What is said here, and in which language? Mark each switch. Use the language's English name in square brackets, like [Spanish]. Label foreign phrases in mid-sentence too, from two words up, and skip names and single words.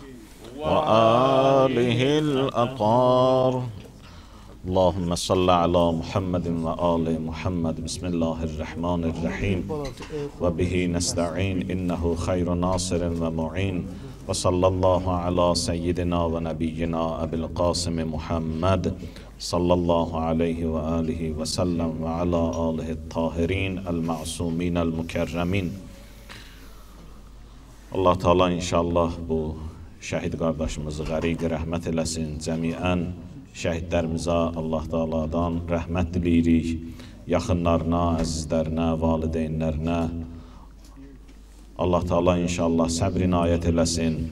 [Arabic] وآله الأطهار اللهم صل على محمد وآل محمد بسم الله الرحمن الرحيم وبه نستعين إنه خير ناصر ومعين وصلى الله على سيدنا ونبينا أبي القاسم محمد صلى الله عليه وآله وسلم وعلى آله الطاهرين المعصومين المكرمين. [Azerbaijani] Allah Teala inşallah bu şəhid qardaşımızı qəriq rəhmət eləsin. Cəmiən şəhidlərimizə Allah Teala'dan rəhmət diləyirik. Yaxınlarına, əzizlərinə, valideynlərinə Allah Teala inşallah səbr inayət eləsin.